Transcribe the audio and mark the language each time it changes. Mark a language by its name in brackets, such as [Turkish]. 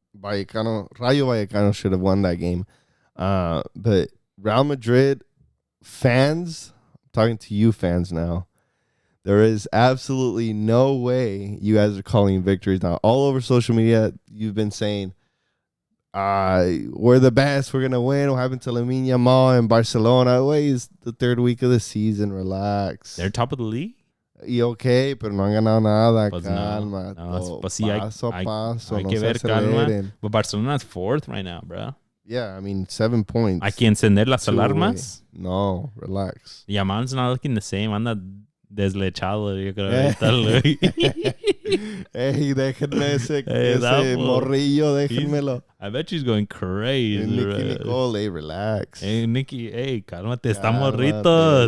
[English] Rayo Vallecano should have won that game. But Real Madrid fans, I'm talking to you fans now, there is absolutely no way you guys are calling victories now. All over social media, you've been saying, we're the best, we're going to win. What happened to Lamine Yamal in Barcelona? Wait, it's the 3rd week of the season. Relax. They're top of the league? [Spanish] Y okay, pero no han ganado nada. Pues calma. No, pues sí, paso a paso. Hay que ver calma. [English] But Barcelona's 4th right now, bro. Yeah, I mean, 7 points. [Spanish] Hay que encender las alarmas. [English] No, relax. Yamal's not looking the same. [Spanish] Anda deslechado, yo creo. Hey, déjenme ese morrillo, déjenmelo. [English] I bet she's going crazy. Nicky Nicole, hey, relax. [Spanish] Hey, Nicky, hey, cálmate, está morrito.